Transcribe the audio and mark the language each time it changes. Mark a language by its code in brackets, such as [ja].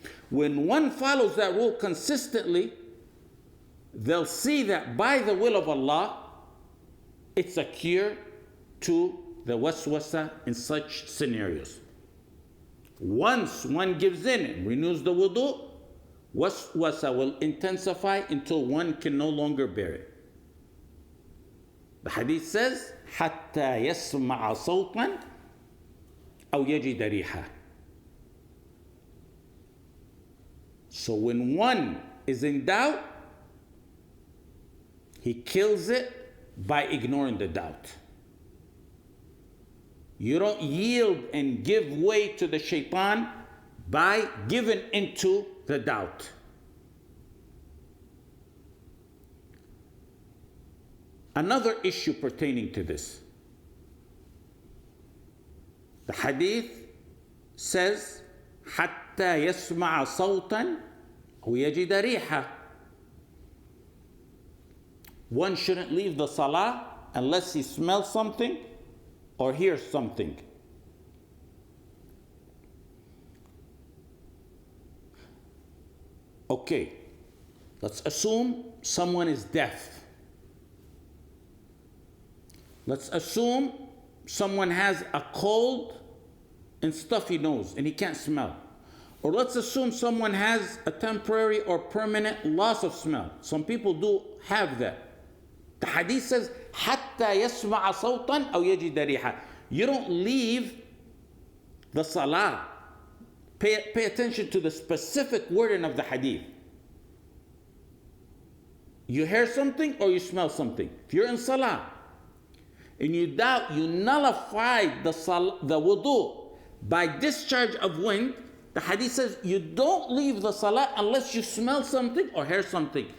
[en] When one follows that rule consistently, they'll see that by the will of Allah, it's a cure to the waswasa in such scenarios. Once one gives in and renews the wudu, waswasa will intensify until one can no longer bear it. The hadith says, [ar] حَتَّى يَسْمَعَ صَوْتًا أَوْ يَجِدَ رِيحًا. [en] So when one is in doubt, he kills it by ignoring the doubt. You don't yield and give way to the shaitan by giving into the doubt. Another issue pertaining to this. The hadith says, [ar] حتى يسمع صوتا أو يجد ريحة. [en] One shouldn't leave the salah unless he smells something or hears something. Okay, let's assume someone is deaf. Let's assume someone has a cold and stuffy nose and he can't smell. Or let's assume someone has a temporary or permanent loss of smell. Some people do have that. The hadith says, [ar] حَتَّى يَسْمَعَ صَوْتًا أَوْ يَجِدَ رِيحًا. [en] You don't leave the salah. Pay attention to the specific wording of the hadith. You hear something or you smell something. If you're in salah and you doubt, you nullify the wudu by discharge of wind, the hadith says you don't leave the salah unless you smell something or hear something.